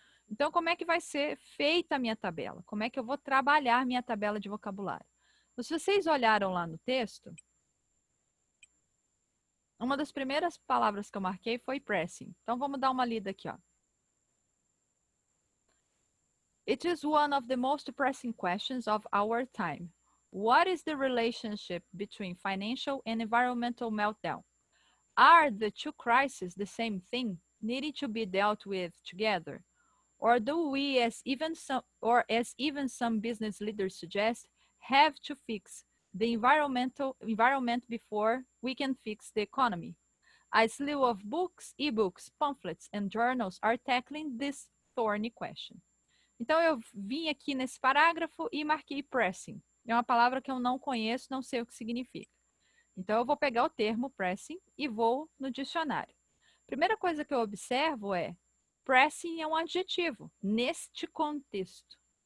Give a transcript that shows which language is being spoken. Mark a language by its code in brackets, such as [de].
[pt] Então, como é que vai ser feita a minha tabela? Como é que eu vou trabalhar minha tabela de vocabulário? Se vocês olharam lá no texto, uma das primeiras palavras que eu marquei foi pressing. Então, vamos dar uma lida aqui, ó. [en] It is one of the most pressing questions of our time. What is the relationship between financial and environmental meltdown? Are the two crises the same thing, needing to be dealt with together? Or do we, as even some business leaders suggest, have to fix the environment before we can fix the economy? A slew of books, e-books, pamphlets, and journals are tackling this thorny question. [pt] Então, eu vim aqui nesse parágrafo e marquei pressing. É uma palavra que eu não conheço, não sei o que significa. Então, eu vou pegar o termo pressing e vou no dicionário. Primeira coisa que eu observo é pressing é um adjetivo, neste contexto.